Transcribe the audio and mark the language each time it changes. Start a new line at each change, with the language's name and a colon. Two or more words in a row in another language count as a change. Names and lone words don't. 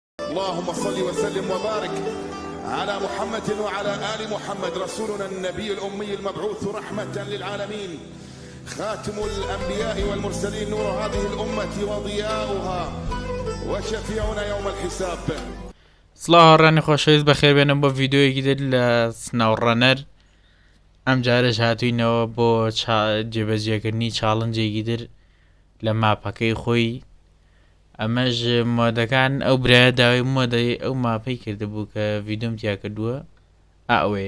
Arabic: اللهم صل وسلم وبارك على محمد وعلى آل محمد رسولنا النبي الأمي المبعوث رحمة للعالمين، خاتم الأنبياء والمرسلين، نور هذه الأمة وضياؤها وشفيعنا يوم الحساب.
Central Kurdish: سڵاو هەڕانی خۆشەویست بەخێر بێنم بۆ ڤیددیۆیەکی تر لە سناوڕەنەر. ئەم جارش هاتووینەوە بۆ جێبەجێکردنی چاڵنجێکی تر لە ماپەکەی خۆی. ئەمەش مۆدەکان ئەو برایە داوای مۆدەی ئەو ماپەی کردبوو کە ڤیددیۆم تیا کردووە ئەوەیە.